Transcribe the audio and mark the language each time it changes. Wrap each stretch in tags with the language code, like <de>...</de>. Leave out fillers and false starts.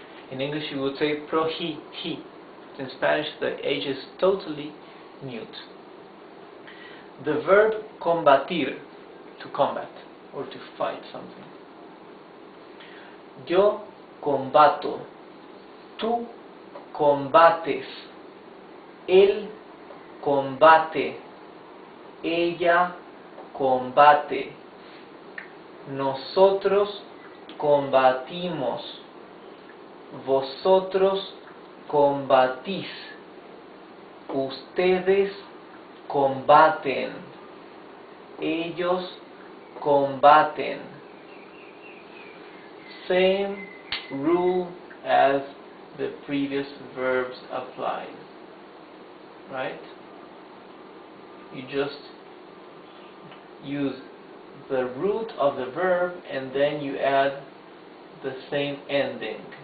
<en>In English you would say prohi, he. In Spanish the H is totally mute. The verb combatir, to combat or to fight something.</en> <es>Yo combato, tú combates, él combate, ella combate, nosotros combatimos, vosotros combatís, ustedes combaten, ellos combaten.</es> <en>Same rule as the previous verbs applied, right? You just use the root of the verb and then you add the same ending.</en>